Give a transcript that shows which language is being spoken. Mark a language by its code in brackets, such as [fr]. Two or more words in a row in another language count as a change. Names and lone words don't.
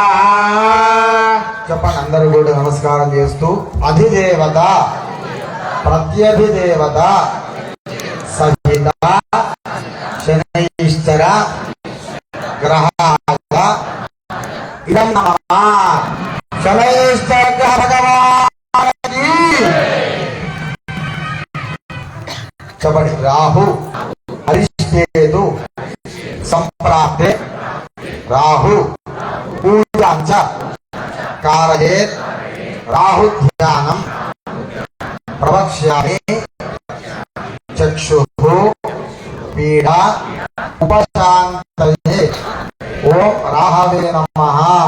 [te] చెప్పండి. అందరూ కూడా నమస్కారం చేస్తూ [sa] అధిదేవత ప్రత్యధిదేవత సహిత శనైశ్చర గ్రహాయ इदं नमः शनैश्चरग्रह [hi] भगवान की [sa] चपड़ी राहु अरिष्टेतु संप्राप्ते राहु पूजांच कारयेत् राहु ध्यानं प्रवक्ष्यामि चक्षुः पीडा उपशान्तये ओम राहवे नमः।